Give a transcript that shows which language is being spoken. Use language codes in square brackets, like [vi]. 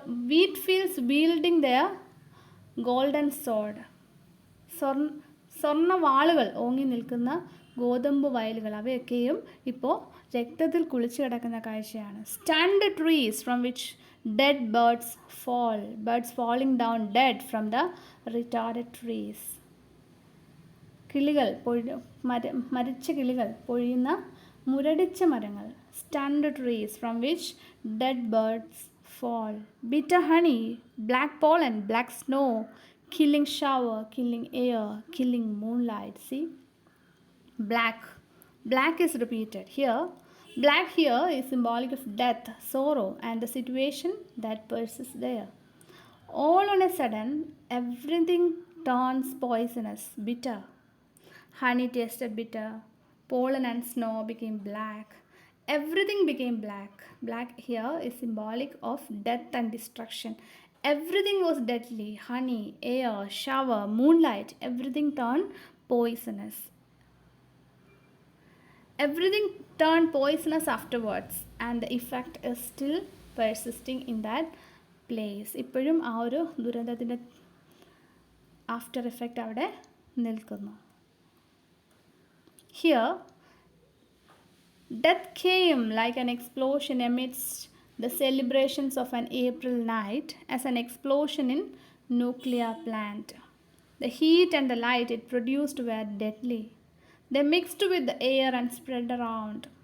[en] Wheat fields wielding their golden sword. [ml] സ്വർണ്ണ വാളുകൾ ഓങ്ങി നിൽക്കുന്ന ഗോതമ്പ് വയലുകൾ, അവയൊക്കെയും ഇപ്പോൾ രക്തത്തിൽ കുളിച്ച് കിടക്കുന്ന കാഴ്ചയാണ്. [en] Stunned trees from which dead birds fall. Birds falling down dead from the retarded trees. [ml] കിളികൾ മരിച്ച കിളികൾ പൊഴിയുന്ന മുരടിച്ച മരങ്ങൾ. [en] Stunned trees from which dead birds fall. Bitter honey, black pollen, black snow, killing shower, killing air, killing moonlight. See? Black is repeated here. Black here is symbolic of death, sorrow, and the situation that persists there. All on a sudden, everything turns poisonous, bitter. Honey tasted bitter. Pollen and snow became black. Everything became black. Black here is symbolic of death and destruction. Everything was deadly. Honey, air, shower, moonlight, everything turned poisonous. Everything turned poisonous afterwards, and the effect is still persisting in that place. [ml] ഇപ്പോഴും ആ ഒരു ദുരന്തത്തിൻ്റെ after effect അവിടെ നിൽക്കുന്നു. [en] Here, death came like an explosion amidst the celebrations of an April night, as an explosion in nuclear plant. The heat and the light it produced were deadly. They mixed with the air and spread around.